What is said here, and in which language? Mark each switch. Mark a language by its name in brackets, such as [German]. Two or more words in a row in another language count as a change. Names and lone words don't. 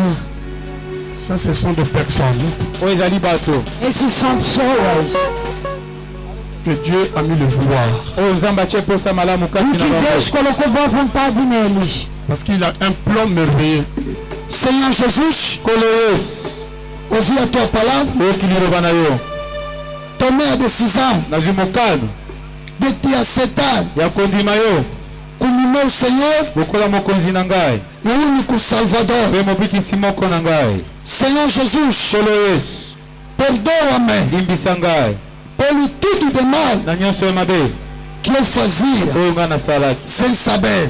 [French] Ça ce sont des personnes [Portuguese] Esses são pessoas [French] que Dieu a mis le vouloir. [Portuguese] que Deus colocou boa vontade neles. [French] Parce qu'il a un plan merveilleux. Seigneur Jésus, ouvre à [Portuguese] tua palavra, tomei a decisão de te aceitar como meu Senhor e único Salvador. Senhor Jesus, perdoa-me pelo tudo de mal que eu fazia sem saber.